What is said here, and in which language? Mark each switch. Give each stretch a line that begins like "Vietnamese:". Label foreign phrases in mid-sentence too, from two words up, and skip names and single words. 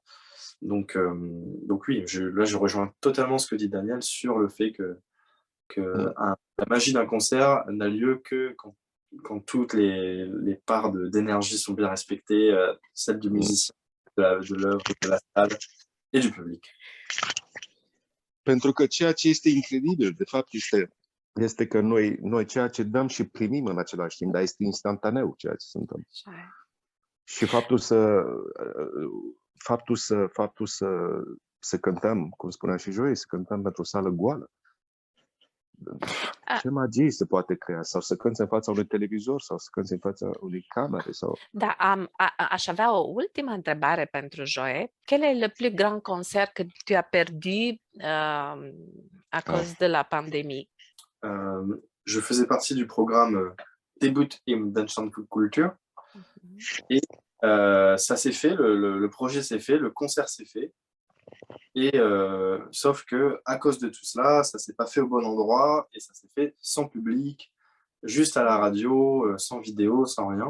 French: Donc oui, là je rejoins totalement ce que dit Daniel sur le fait que la magie d'un concert n'a lieu que quand toutes les parts d'énergie sont bien respectées, celle du musicien, de l'œuvre, de la salle et du public.
Romanian: Pentru că ceea ce este incredibil, de fapt, este că noi ceea ce dăm și primim în același timp, dar este instantaneu ceea ce se întâmplă. Și faptul să cântăm, cum spunea și Joe, să cântăm pentru o sală goală. Ce magie se poate crea? Sau să cânți în fața unui televizor sau să cânți în fața unei camere? Sau... Da, aș avea o ultimă întrebare pentru Joe.
French: Quel est le plus grand concert que tu as perdu à cause de la pandémie? Je faisais partie du programme Debut im Danskultur et ça s'est fait, le projet s'est fait, le concert s'est fait Et sauf que à cause de tout cela, ça s'est pas fait au bon endroit et ça s'est fait sans public, juste à la radio, sans vidéo, sans rien.